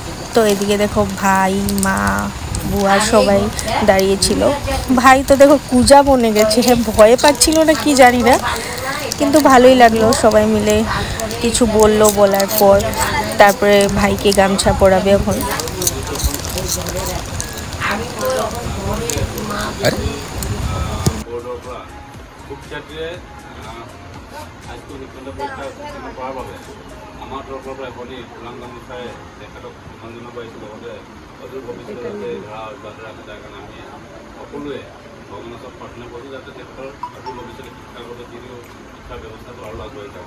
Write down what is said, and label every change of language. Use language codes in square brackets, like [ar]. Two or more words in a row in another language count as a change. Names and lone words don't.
[bn] তো এদিকে দেখো ভাই, মা, বুয়া সবাই দাঁড়িয়েছিল। ভাই তো দেখো কুজা বনে গেছে, ভয়ে পাচ্ছিল না কি জানি না, কিন্তু ভালোই লাগলো। সবাই মিলে কিছু বললো, বলার পর তারপরে ভাইকে গামছা পরাবে এখন। [as] আমাৰ তৰফৰ পৰা এখনি পুৰাং গামোচাই তেখেতক সন্মান জনাইছোঁ, লগতে অদূৰ ভৱিষ্যতে ধৰা অব্যাহত ৰাখে, যাৰ কাৰণে আমি সকলোৱে ভগৱানৰ ওচৰত প্ৰাৰ্থনা কৰোঁ যাতে তেখেতৰ অদূৰ ভৱিষ্যতে শিক্ষাগত যিটো শিক্ষাৰ ব্যৱস্থাটো আৰু আগুৱাই যাওক।